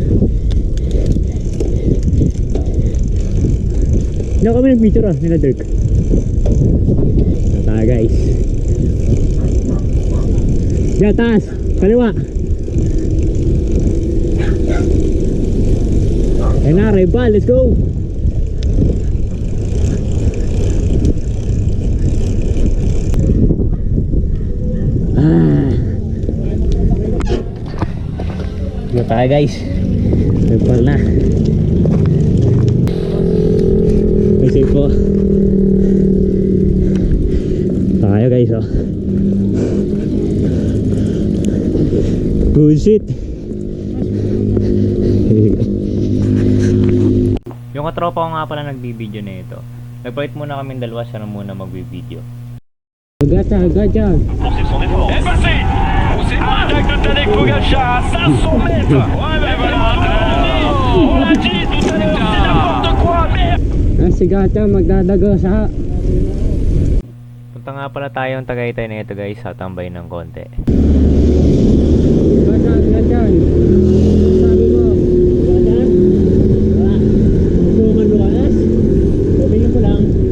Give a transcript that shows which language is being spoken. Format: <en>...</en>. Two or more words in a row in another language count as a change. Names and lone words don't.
<tl>Hindi ako kami nag-picture ah, nila Dirk. Tayo guys. Yan, taas. Kaliwa. Ayun na,</tl> <en>rival, let's go.</en> <tl>Dito tayo guys. Rival na. Safe po. Tayo guys oh.</tl> <en>Good shit.</en> <tl>Yung katropa ko nga pala nagbibideo na ito. Nagpalit muna kami dalawa, siya na muna magbibideo. Gacha.</tl> <fr>Et passé. Attaque de Tadej Pogacar à 500 mètres. Ouais, ben voilà. On l'a dit tout à l'heure, c'est n'importe quoi, merde.</fr> <tl>Si Gacha magdadago sa. Punta nga pala tayong Tagaytay na ito guys, tatambay ng konti. Gacha. Sabi mo. Gacha. Wala. Gusto mo malukas? Sabihin ko lang.</tl>